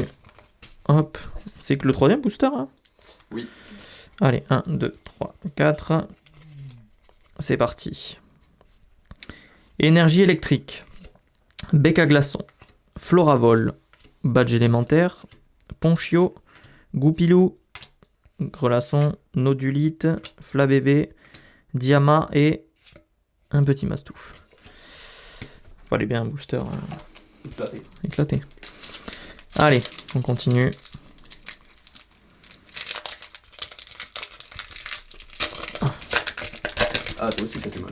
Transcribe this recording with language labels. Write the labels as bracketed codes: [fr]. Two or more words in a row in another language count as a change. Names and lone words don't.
[fr] Hop. C'est que le troisième booster, hein? Oui. Allez, 1, 2, 3, 4. C'est parti. Énergie électrique. Bec à glaçon. Floravol. Badge élémentaire. Ponchio. Goupilou. Grelasson. Nodulite. Flabébé. Diama et un petit Mastouf. Fallait bien un booster éclaté. Allez, on continue. Ah, toi aussi, t'as fait mal.